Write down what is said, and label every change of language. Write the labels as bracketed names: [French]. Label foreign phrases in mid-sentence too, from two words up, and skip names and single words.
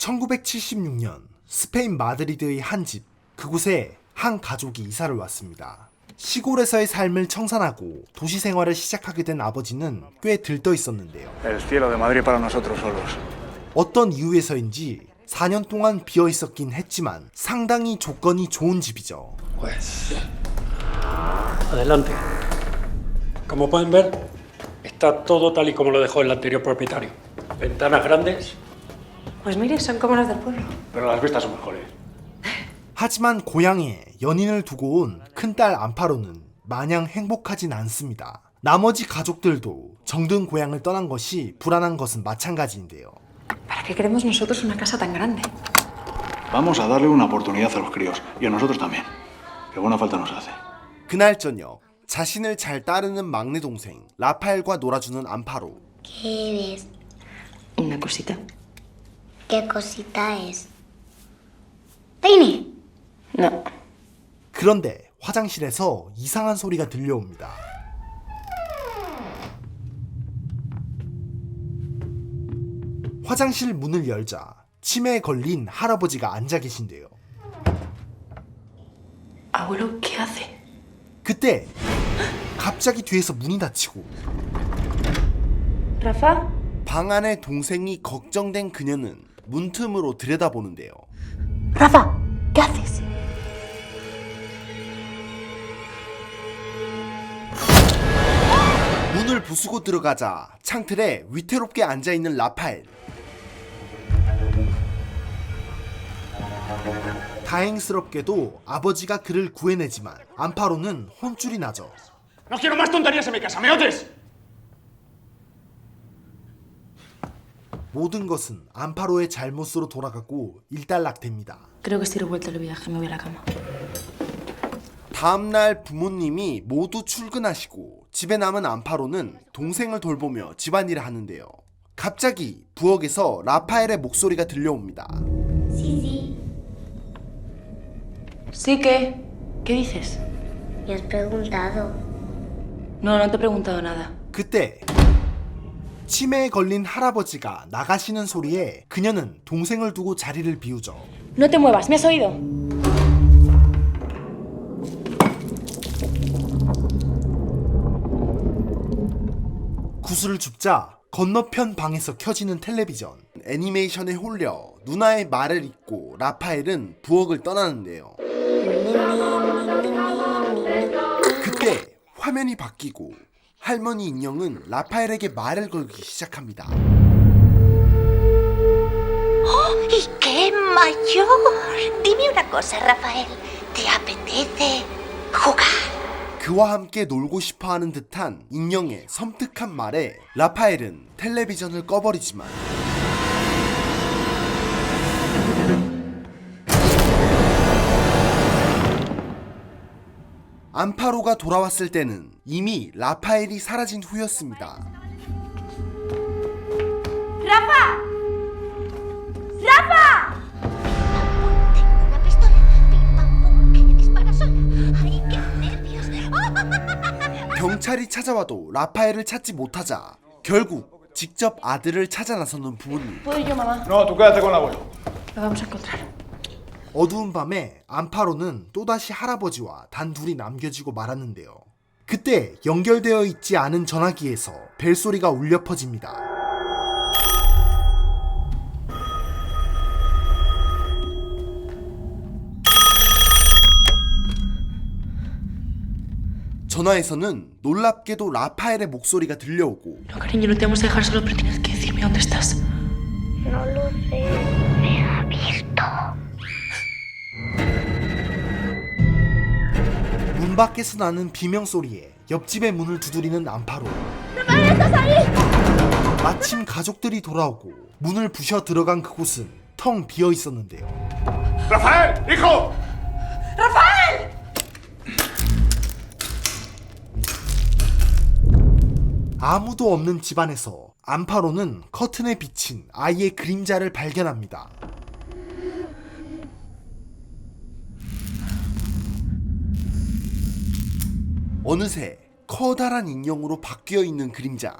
[Korean] 1976년 스페인 마드리드의 한 집, 그곳에 한 가족이 이사를 왔습니다. 시골에서의 삶을 청산하고 도시 생활을 시작하게 된 아버지는 꽤 들떠 있었는데요. [Spanish] El cielo de Madrid para nosotros solos. [Korean] 어떤 이유에서인지 4년 동안 비어 있었긴 했지만 상당히 조건이 좋은 집이죠. [Spanish] Pues adelante. Como pueden ver, está todo tal y como lo dejó el anterior propietario. Ventanas grandes, Pues mire, son como las del pueblo. pero las vistas son mejores. [Korean] 하지만 고향에 연인을 두고 온 큰딸 안파로는 마냥 행복하진 않습니다. 나머지 가족들도 정든 고향을 떠난 것이 불안한 것은 마찬가지인데요. [Spanish] ¿Para qué queremos nosotros una casa tan grande? Vamos a darle una oportunidad a los críos y a nosotros también. Que buena falta nos hace. [Korean] 그날 저녁 자신을 잘 따르는 막내 동생 라파엘과 놀아주는 안파로. [Spanish] ¿Qué ves? Una cosita. ¿Qué cosita es? ¿Peine? No. [Korean] 그런데 화장실에서 이상한 소리가 들려옵니다. 화장실 문을 열자 치매에 걸린 할아버지가 앉아 계신데요. [Spanish] Abuelo, ¿qué hace? [Korean] 그때 갑자기 뒤에서 문이 닫히고 [Spanish] ¿Rafa? [Korean] 방 안에 동생이 걱정된 그녀는 문틈으로 들여다보는데요. [Spanish] Rafa, ¿qué haces? [Korean] 문을 부수고 들어가자 창틀에 위태롭게 앉아있는 라파엘. 다행스럽게도 아버지가 그를 구해내지만 안파로는 혼쭐이 나죠. [Spanish] No quiero más tonterías en mi casa, ¿me oyes? [Korean] 모든 것은 안파로의 잘못으로 돌아가고 일단락됩니다. [Spanish] Creo que estoy revuelta el viaje, me voy a la cama. [Korean] 다음날 부모님이 모두 출근하시고 집에 남은 안파로는 동생을 돌보며 집안일을 하는데요. 갑자기 부엌에서 라파엘의 목소리가 들려옵니다. [Spanish] Sí, sí. ¿Sí qué? ¿Qué dices? Me has preguntado. No, no te he preguntado nada. [Korean] 그때 치매에 걸린 할아버지가 나가시는 소리에 그녀는 동생을 두고 자리를 비우죠. [Spanish] No te muevas, ¿me has oído? [Korean] 구슬을 줍자 건너편 방에서 켜지는 텔레비전. 애니메이션에 홀려 누나의 말을 잊고 라파엘은 부엌을 떠나는데요. 그때 화면이 바뀌고 할머니 인형은 라파엘에게 말을 걸기 시작합니다. [Spanish] ¡Y qué mayor! Dime una cosa, Rafael. ¿Te apetece jugar? [Korean] 그와 함께 놀고 싶어하는 듯한 인형의 섬뜩한 말에 라파엘은 텔레비전을 꺼버리지만 안파로가 돌아왔을 때는 이미 라파엘이 사라진 후였습니다. [Spanish] ¡Rafa! ¡Rafa! Tengo una pistola. Pim, pam, pum. Que dispara sola. ¡Ay, qué nervios! [Korean] 경찰이 찾아와도 라파엘을 찾지 못하자 결국 직접 아들을 찾아 나서는 부모님. [Spanish] ¿Puedo ir yo, mamá? No, tú quédate con el abuelo. Lo vamos a encontrar. [Korean] 어두운 밤에 안파로는 또다시 할아버지와 단둘이 남겨지고 말았는데요. 그때 연결되어 있지 않은 전화기에서 벨소리가 울려 퍼집니다. 전화에서는 놀랍게도 라파엘의 목소리가 들려오고 [Spanish] No, cariño, no te vamos a dejar solo, pero tienes que decirme dónde estás. No lo sé. Me ha visto. [Korean] 문 밖에서 나는 비명소리에 옆집의 문을 두드리는 안파로. 마침 가족들이 돌아오고 문을 부셔 들어간 그곳은 텅 비어 있었는데요. [Spanish] ¡Rafael, hijo! [Korean] 아무도 없는 집안에서 안파로는 커튼에 비친 아이의 그림자를 발견합니다. 어느새 커다란 인형으로 바뀌어 있는 그림자.